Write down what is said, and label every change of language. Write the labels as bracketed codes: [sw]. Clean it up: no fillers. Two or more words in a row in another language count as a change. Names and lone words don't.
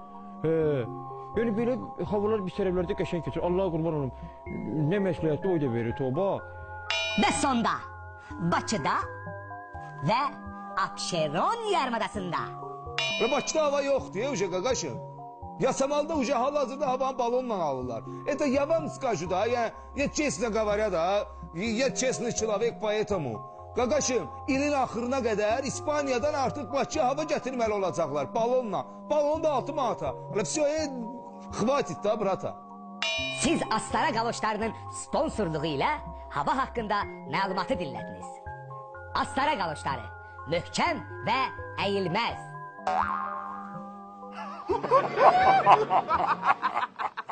[az] Yəni belə havalar biz tərəflərdə qəşəng keçir, Allah'a qurban olum, nə məsləhətdə o da verir, toba. Və sonda, Bakıda və Abşeron yarımadasında. Bakıda hava yoxdur, uca qaqaşım. Yasamalda uca hal-hazırda havanı balonla alırlar. [ru] Это я вам скажу, да, я честно говоря, да, я честный человек поэтому. [az] Qaqaşım, ilin axırına qədər İspaniyadan artıq Bakıya hava gətirməli olacaqlar, balonla. Balon da 6 manata. [ru] Все, хватит da, brata. [az] Siz Astara Qaloşlarının sponsorluğu ilə hava haqqında məlumatı dinlədiniz. Astara Qaloşları, möhkəm və əyilməz.